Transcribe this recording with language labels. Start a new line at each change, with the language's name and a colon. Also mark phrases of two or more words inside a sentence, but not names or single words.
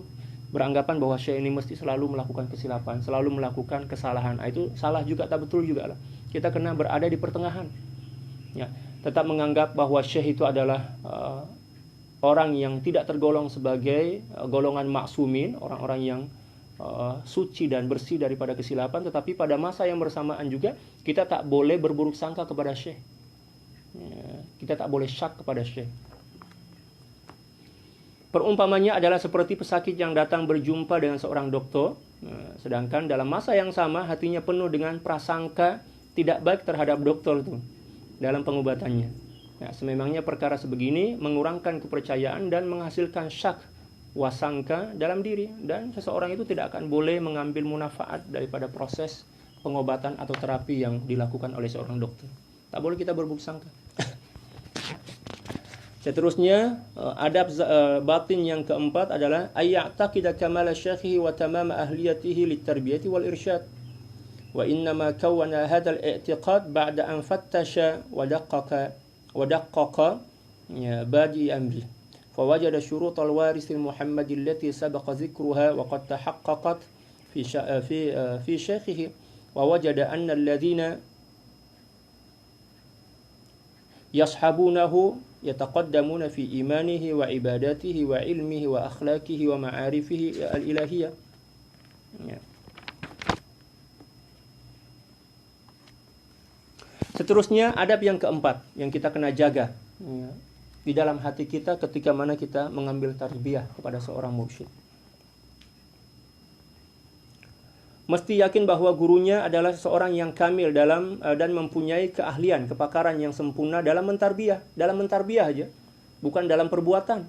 Malay: Beranggapan bahwa syekh ini mesti selalu melakukan kesilapan, selalu melakukan kesalahan. Itu salah juga, tak betul juga lah. Kita kena berada di pertengahan. Ya, tetap menganggap bahwa syekh itu adalah orang yang tidak tergolong sebagai golongan maksumin, orang-orang yang suci dan bersih daripada kesilapan. Tetapi pada masa yang bersamaan juga kita tak boleh berburuk sangka kepada syekh. Ya, kita tak boleh syak kepada syekh. Perumpamannya adalah seperti pesakit yang datang berjumpa dengan seorang dokter, sedangkan dalam masa yang sama hatinya penuh dengan prasangka tidak baik terhadap dokter itu dalam pengobatannya. Ya, sememangnya perkara sebegini mengurangkan kepercayaan dan menghasilkan syak wasangka dalam diri, dan seseorang itu tidak akan boleh mengambil manfaat daripada proses pengobatan atau terapi yang dilakukan oleh seorang dokter. Tak boleh kita berburuk sangka. Seterusnya, adab batin yang keempat adalah
Arabic: أن يعتقد كمال شيخه وتمام أهليته للتربية والإرشاد. وإنما كوّن هذا الاعتقاد بعد أن فتّش ودقّق بادئ أمره. فوجد شروط الوارث المحمدي التي سبق ذكرها وقد تحققت في شيخه ووجد أن الذين يصحبونه يتقدمون في إيمانه وعبادته وعلمه وأخلاقه ومعارفه الإلهية.
Malay: Ya. Seterusnya adab yang keempat yang kita kena jaga ya, di dalam hati kita ketika mana kita mengambil tarbiyah kepada seorang mursyid. Mesti yakin bahwa gurunya adalah seorang yang kamil dalam dan mempunyai keahlian, kepakaran yang sempurna dalam mentarbiyah aja, bukan dalam perbuatan.